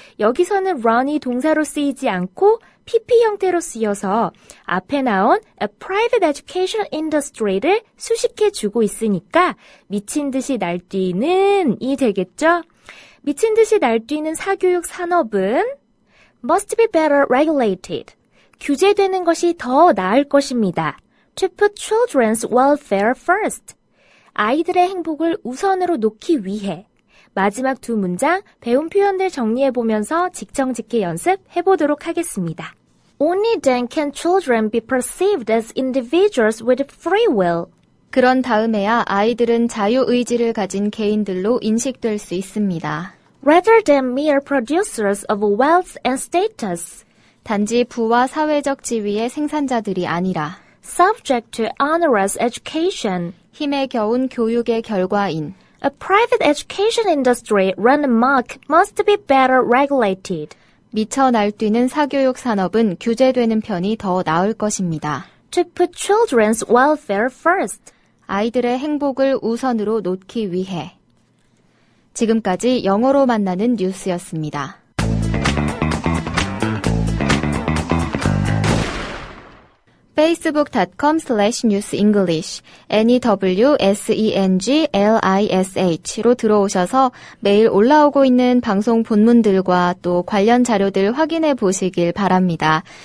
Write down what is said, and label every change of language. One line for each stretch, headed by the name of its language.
Korean: 여기서는 run이 동사로 쓰이지 않고 PP 형태로 쓰여서 앞에 나온
English: a private education industry
Korean: 를 수식해 주고 있으니까 미친 듯이 날뛰는 이 되겠죠? 미친 듯이 날뛰는 사교육 산업은
English: must be better regulated.
Korean: 규제되는 것이 더 나을 것입니다.
English: To put children's welfare first.
Korean: 아이들의 행복을 우선으로 놓기 위해. 마지막 두 문장 배운 표현들 정리해보면서 직정직해 연습해보도록 하겠습니다.
English: Only then can children be perceived as individuals with free will.
Korean: 그런 다음에야 아이들은 자유의지를 가진 개인들로 인식될 수 있습니다.
English: Rather than mere producers of wealth and status.
Korean: 단지 부와 사회적 지위의 생산자들이 아니라
English: Subject to onerous education.
Korean: 힘에 겨운 교육의 결과인
English: A private education industry run amok must be better regulated.
Korean: 미쳐 날뛰는 사교육 산업은 규제되는 편이 더 나을 것입니다.
English: To put children's welfare first.
Korean: 아이들의 행복을 우선으로 놓기 위해. 지금까지 영어로 만나는 뉴스였습니다. facebook.com/newsenglish NEWSENGLISH로 들어오셔서 매일 올라오고 있는 방송 본문들과 또 관련 자료들 확인해 보시길 바랍니다.